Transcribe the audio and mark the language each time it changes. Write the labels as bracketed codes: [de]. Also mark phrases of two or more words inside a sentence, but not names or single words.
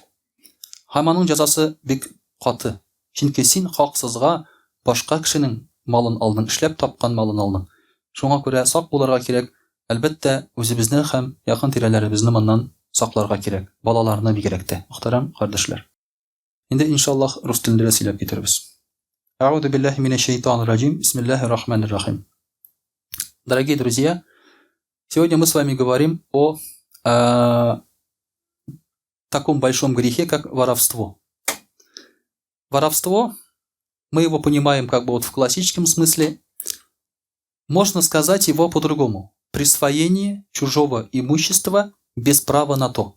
[tt] Һәм аның җәзасы бик каты. Чөнки син хаксызга башка кешенең малын алдың, эшләп тапкан малын алдың. Шуңа күрә сак булырга кирәк. Әлбәттә, үзебезне һәм якын тирәләребезне моннан сакларга кирәк. Балаларны бигрәк тә. Мөхтәрәм кардашлар. Инде иншаллах рус телендә сөйләп китербез. [ar] أعوذ بالله من الشيطان الرجيم بسم الله الرحمن الرحيم. [ru] Дорогие друзья, сегодня мы с вами говорим о таком большом грехе, как воровство. Воровство, мы его понимаем как бы вот в классическом смысле. Можно сказать его по-другому. Присвоение чужого имущества без права на то.